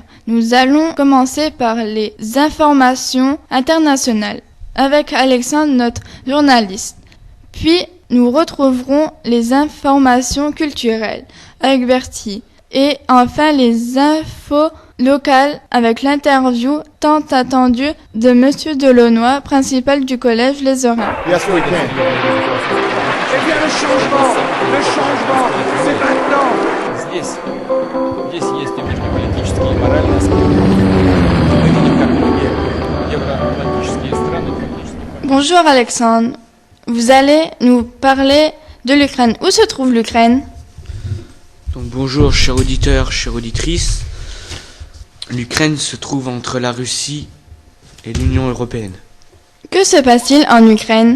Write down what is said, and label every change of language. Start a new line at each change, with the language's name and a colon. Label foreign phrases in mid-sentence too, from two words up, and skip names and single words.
French: Nous allons commencer par les informations internationales avec Alexandre, notre journaliste. Puis nous retrouverons les informations culturelles avec Bertie. Et enfin les infos locales avec l'interview tant attendue de Monsieur Delaunoy, principal du collège Les Oreilles.
English: Yes, we can.
French: Eh bien le changement, c'est maintenant.
Russian: Здесь есть и внешнеполитические, и моральные аспекты. Мы видим, как многие евроатлантические страны практически...
French: Bonjour Alexandre, vous allez nous parler de l'Ukraine. Où se trouve l'Ukraine ? Donc bonjour chers auditeurs, chères auditrices. L'Ukraine se trouve entre la Russie et l'Union européenne. Que se passe-t-il en Ukraine ?